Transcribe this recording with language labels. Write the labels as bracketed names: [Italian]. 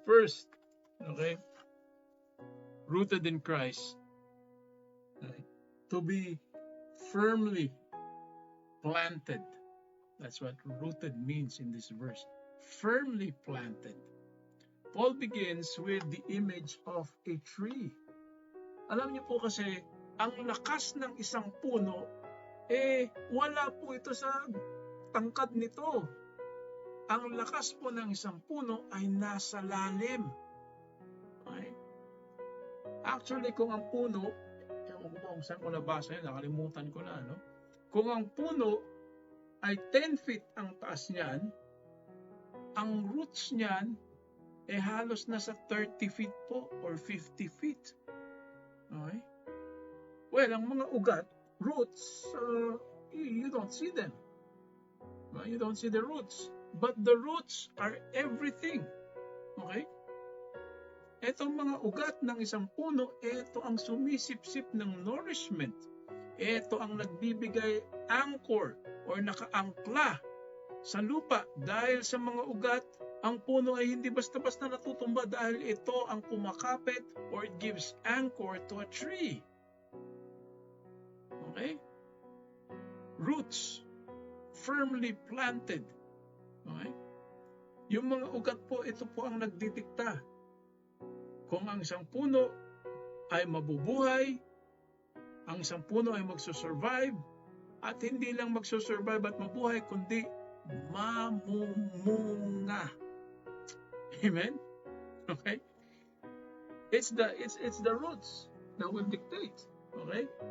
[English] First, okay, rooted in Christ. Okay. To be firmly planted. That's what rooted means in this verse. Firmly planted. Paul begins with the image of a tree. [Filipino] Alam niyo po kasi, ang lakas ng isang puno, wala po ito sa tangkad nito. Ang lakas po ng isang puno ay nasa lalim. Okay? Actually, kung ang puno, ewan ko ba kung saan ko nabasa yun, nakalimutan ko na, no? Kung ang puno ay 10 feet ang taas niyan, ang roots niyan halos nasa 30 feet po or 50 feet. [English] Okay? Well, [Filipino] ang mga ugat, [English] roots, you don't see them. You don't see the roots. But the roots are everything. Okay? [Filipino] Etong mga ugat ng isang puno, ito ang sumisipsip ng nourishment. Ito ang nagbibigay anchor or nakaangkla sa lupa. Dahil sa mga ugat, ang puno ay hindi basta-basta natutumba dahil ito ang kumakapit or [English] it gives anchor to a tree. Okay? Roots, firmly planted. [Filipino] Okay? Yung mga ugat po, ito po ang nagdidikta Kung ang isang puno ay mabubuhay, ang isang puno ay magsusurvive, at hindi lang magsusurvive at mabuhay, kundi mamumunga. Amen? Okay? [English] It's the roots that will dictate. Okay?